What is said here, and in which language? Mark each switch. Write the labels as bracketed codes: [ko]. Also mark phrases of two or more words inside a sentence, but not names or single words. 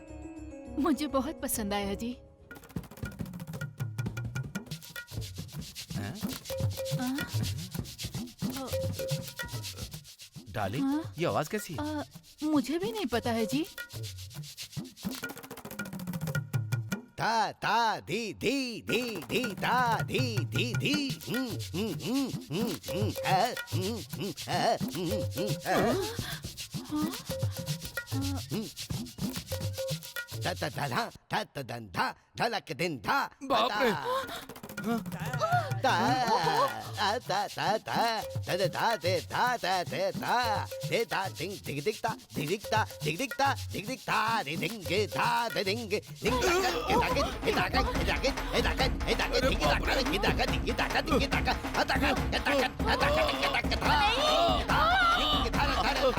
[hi] मुझे बहुत पसंद आया जी। डार्लिंग, हाँ? ये आवाज कैसी है? मुझे भी नहीं पता है जी। ता धी धी धी धी ता धी धी धी ता ता ता धा ता ता दन धा धलक दिन धा। बाप रे! ता ता ता ता ता ता दे ता ता दे ता दे ता दिंग दिग दिग ता दिग दिग ता दिग दिग ता दिग दिग ता दे दिंग गे ता दे दिंग गे दिंग ता के ता के के ता के के ता के ए ता के ए ता के दिग ता के के ता के दिग ता के दिग ता के आ ता के के ता के आ ता के के ता के ता दिंग ता ता ता